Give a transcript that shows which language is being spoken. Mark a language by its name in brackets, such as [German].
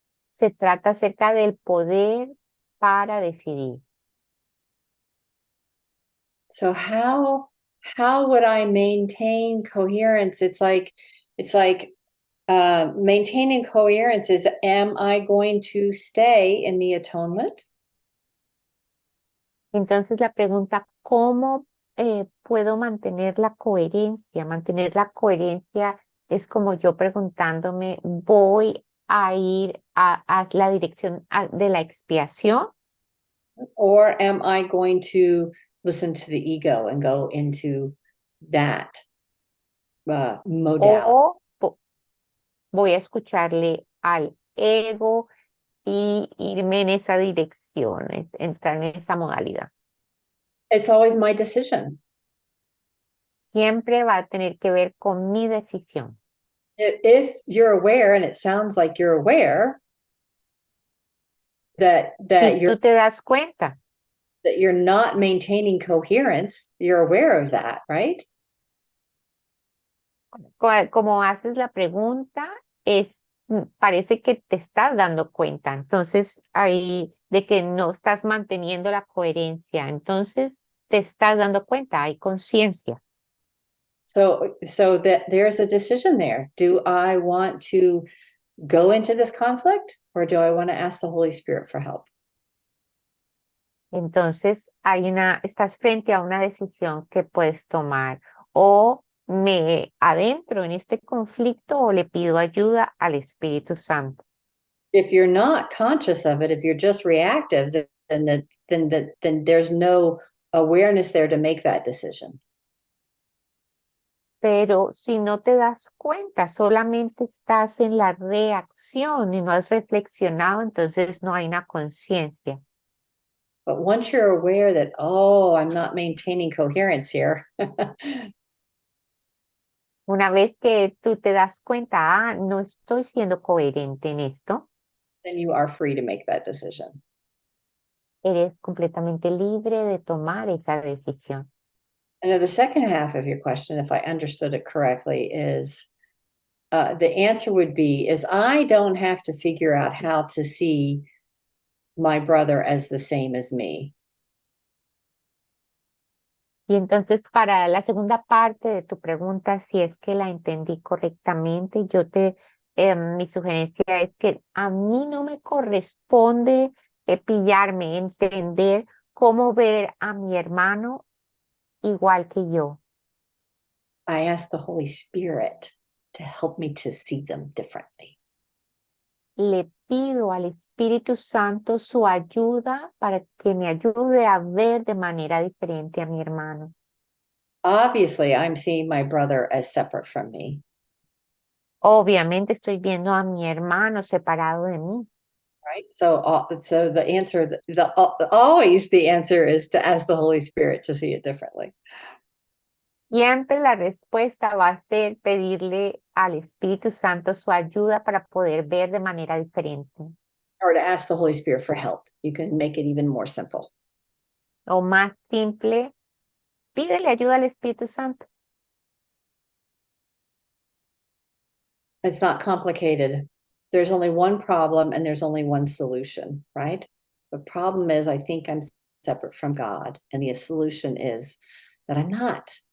[Spanish] Se trata acerca del poder para decidir. [English] So how would I maintain coherence? It's like maintaining coherence is, am I going to stay in the atonement? [Spanish] Entonces la pregunta, ¿cómo puedo mantener la coherencia? Mantener la coherencia es como yo preguntándome, ¿voy a ir a la dirección de la expiación? [English] Or am I going to listen to the ego and go into that modality? [Spanish] ¿O voy a escucharle al ego y irme en esa dirección, entrar en esa modalidad? [English] It's always my decision. [Spanish] Siempre va a tener que ver con mi decisión. [English] If you're aware, and it sounds like you're aware, that [Spanish] Si tú te das cuenta [English] you're not maintaining coherence, you're aware of that, right? [Spanish] como haces la pregunta, parece que te estás dando cuenta. Entonces, ahí de que no estás manteniendo la coherencia. Entonces, te estás dando cuenta, hay conciencia. [English] So that there's a decision there. Do I want to go into this conflict, or do I want to ask the Holy Spirit for help? [Spanish] Entonces, estás frente a una decisión que puedes tomar. O me adentro en este conflicto o le pido ayuda al Espíritu Santo. [English] If you're not conscious of it, if you're just reactive, then there's no awareness there to make that decision. [Spanish] Pero si no te das cuenta, solamente estás en la reacción y no has reflexionado, entonces no hay una conciencia. [English] But once you're aware that, oh, I'm not maintaining coherence here, [Spanish] Una vez que tú te das cuenta, no estoy siendo coherente en esto, [English] then you are free to make that decision. [Spanish] eres completamente libre de tomar esa decisión. [English] And then the second half of your question, if I understood it correctly, is the answer would be is I don't have to figure out how to see my brother as the same as me. [Spanish] Y entonces para la segunda parte de tu pregunta, si es que la entendí correctamente, mi sugerencia es que a mí no me corresponde pillarme, entender cómo ver a mi hermano igual que yo. [English] I ask the Holy Spirit to help me to see them differently. [Spanish] Le pido al Espíritu Santo su ayuda para que me ayude a ver de manera diferente a mi hermano. [English] Obviously, I'm seeing my brother as separate from me. [Spanish] Obviamente estoy viendo a mi hermano separado de mí. [English] Right. So the answer, always the answer is to ask the Holy Spirit to see it differently. [Spanish] Siempre la respuesta va a ser pedirle al Espíritu Santo su ayuda para poder ver de manera diferente. [English] Or to ask the Holy Spirit for help. You can make it even more simple. [Spanish] O más simple, pídele ayuda al Espíritu Santo. [English] It's not complicated. There's only one problem and there's only one solution, right? The problem is I think I'm separate from God, and the solution is that I'm not.